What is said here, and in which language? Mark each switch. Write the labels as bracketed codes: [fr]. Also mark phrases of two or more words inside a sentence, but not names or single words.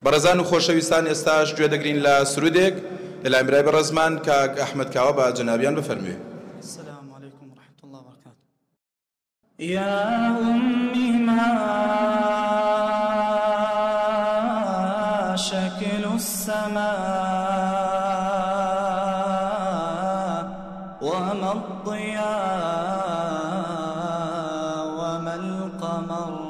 [ckb] بەڕێزان و خۆشەویستان ئێستاش گوێ دەگرین لە سرودێک لەلای برای بەڕێزمان کاک ئەحمەد کاوە بە جەنابیان بفەرموێ. [ar] السلام عليكم ورحمة الله وبركاته. يا أمي ما شكل السماء وما الضياء وما القمر